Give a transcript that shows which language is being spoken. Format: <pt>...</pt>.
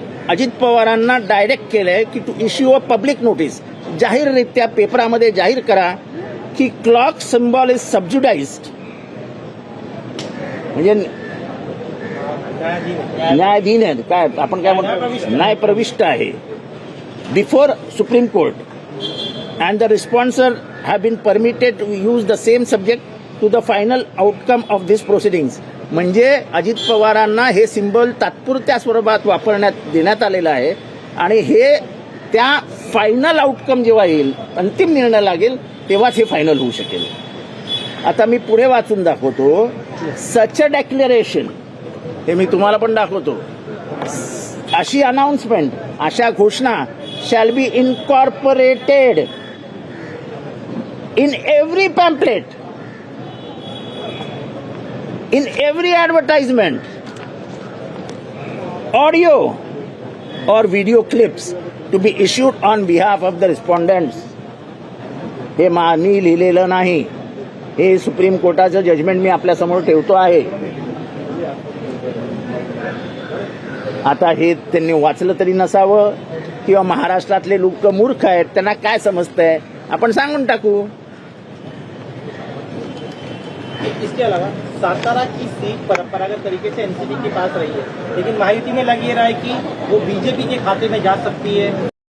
<mr>अजित पवारांना डायरेक्ट केलंय की</mr> <en>to issue a public notice,</en> <mr>जाहीररित्या पेपरामध्ये जाहीर करा की</mr> <en>clock symbol is subjudiced,</en> <mr>म्हणजे न्यायाधीन आहे, काय आपण काय म्हणतो, न्यायप्रविष्ट आहे</mr> <en>Before supreme court. and the responser have been permitted to use the same subject to the final outcome of these proceedings.</en> <mr>म्हणजे अजित पवारांना हे सिंबल तात्पुरत्या स्वरूपात वापरण्यात देण्यात आलेलं आहे आणि हे त्या फायनल आउटकम जेव्हा येईल, अंतिम निर्णय लागेल तेव्हाच हे फायनल होऊ शकेल. आता मी पुढे वाचून दाखवतो.</mr> <en>such a declaration,</en> <mr>हे मी तुम्हाला पण दाखवतो. अशी अनाउन्समेंट, अशा घोषणा</mr> <en>shall be incorporated in every pamphlet, in every advertisement, audio or video clips to be issued on behalf of the respondents.</en> <mr>हे मी लिहिलेलं नाही, हे सुप्रीम कोर्टाचं जजमेंट मी आपल्या समोर ठेवतो आहे. आता हे त्यांनी वाचलं तरी नसावं किंवा महाराष्ट्रातले लोक मूर्ख आहेत, त्यांना काय समजतंय आपण सांगून टाकू.</mr> <hi>इसके अलावा सातारा की सीट परंपरागत तरीके से एनसीपी के पास रही है, लेकिन महायुति में लग ये रहा है कि वो बीजेपी के खाते में जा सकती है.</hi>